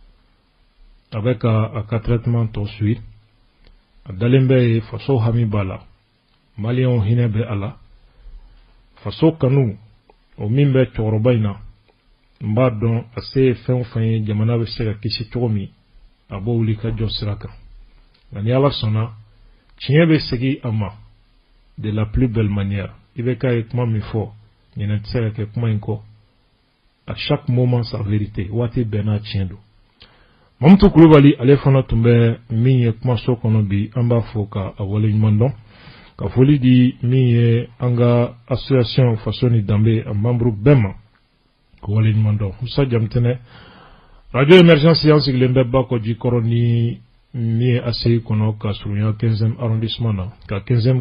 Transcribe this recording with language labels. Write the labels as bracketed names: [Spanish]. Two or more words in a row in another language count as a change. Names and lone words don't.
[Bambara] a bɛ ka a ka traitement tɔ suit a dalen bɛ ye faso hami b'a la maliyɛnw hinɛ bɛ a la faso kanu o min bɛ cɛkɔrɔba in na n b'a dɔn a se ye fɛn o fɛn ye jamana bɛ se ka kisi cogo min a b'o wuli ka jɔ sira kan nka ni Ala sɔnna tiɲɛ bɛ segin a ma de [French] la plus belle manière [Bambara] i bɛ k'a ye kuma min fɔ ɲinɛ tɛ se ka kɛ kuma in kɔ [French] à chaque moment sa vérité [Bambara] waati bɛɛ n'a tiɲɛ don Mamutu Kulubali ale fana tun bɛ min ye kumaso kɔnɔ bi an b'a fɔ ka a waleɲuman dɔn ka foli di min ye an ka association faso ni danbe a membre bɛɛ ma ka waleɲuman dɔn Musa Jamtɛnɛ radio émergence an sigilen bɛ Bakɔji kɔrɔ ni min ye ACI kɔnɔ ka surunya 15e arrondissement na ka 15e